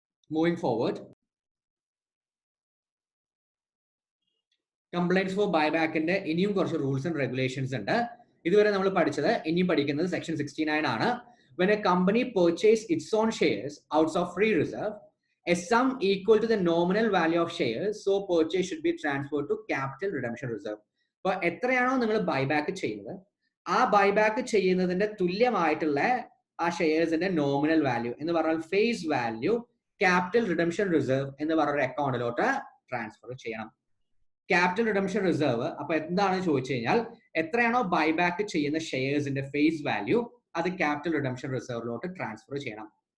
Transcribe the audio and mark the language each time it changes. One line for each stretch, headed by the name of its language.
Malayalam: Moving forward, complaints four ബൈബാക്കിന്റെ ഇനിയും കുറച്ച് rules and regulations ഉണ്ട്. ഇതുവരെ നമ്മൾ പഠിച്ചത്, ഇനിയും പഠിക്കുന്നത് സെക്ഷൻ 69 ആണ്.
English: When a company purchase its own shares out of free reserve, a sum equal to the nominal value of shares so purchase should be transferred to capital redemption reserve.
Malayalam: അപ്പോൾ എത്രയാണോ നിങ്ങൾ ബൈബാക്ക് ചെയ്യുന്നത് ആ buyback ചെയ്യുന്നതിന്റെ തുല്യമായിട്ടുള്ള ആ ഷെയർസിന്റെ nominal value എന്ന് പറഞ്ഞാൽ face value capital redemption reserve എന്ന് പറഞ്ഞൊരു അക്കൗണ്ടിലോട്ട് ട്രാൻസ്ഫർ ചെയ്യണം. ക്യാപിറ്റൽ റിഡംഷൻ റിസർവ് അപ്പൊ എന്താണെന്ന് ചോദിച്ചു കഴിഞ്ഞാൽ എത്രയാണോ ബൈബാക്ക് ചെയ്യുന്ന ഷെയർസിന്റെ ഫേസ് വാല്യൂ അത് ക്യാപിറ്റൽ റിഡംഷൻ റിസർവിലോട്ട് ട്രാൻസ്ഫർ ചെയ്യണം.